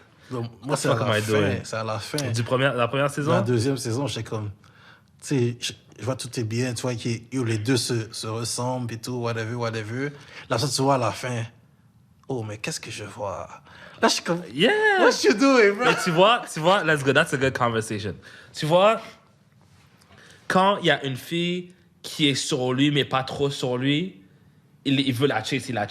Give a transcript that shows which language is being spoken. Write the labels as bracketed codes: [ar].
[fr] Donc, moi, c'est à la fin. La première saison? La deuxième saison, j'étais comme... Tu sais, je vois tout est bien, tu vois, les deux se ressemblent, et tout, whatever. Là, ça, tu vois, à la fin, oh, mais qu'est-ce que je vois? Là, je suis comme, [en] Yeah! What you doing, bro? [fr] Mais tu vois, [en] let's go, that's a good conversation. [fr] Tu vois, quand il y a une fille qui est sur lui, mais pas trop sur lui, il veut la chase.